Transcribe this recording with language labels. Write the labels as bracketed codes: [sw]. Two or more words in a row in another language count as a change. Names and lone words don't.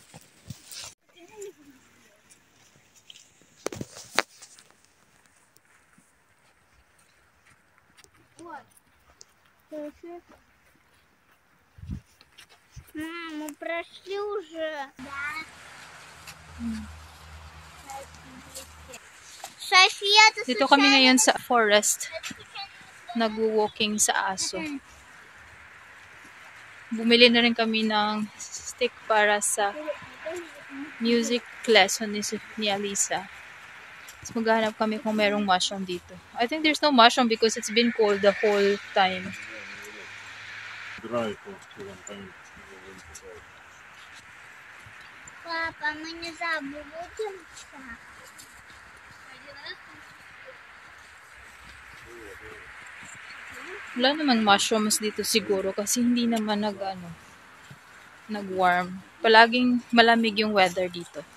[ru] Вот. Слышишь? Мы прошли уже. Да. София, ты [tl] Dito kami ngayon sa forest. Nag-walking sa aso. Bumili na rin kami ng stick para sa [en] music lesson [tl] ni Alisa. Tapos maghanap kami kung merong mushroom dito. [en] I think there's no mushroom because it's been cold the whole time. [ru] Папа, мы не забудем. [tl] Wala naman mushrooms dito siguro kasi hindi naman nag-warm. Palaging malamig yung weather dito.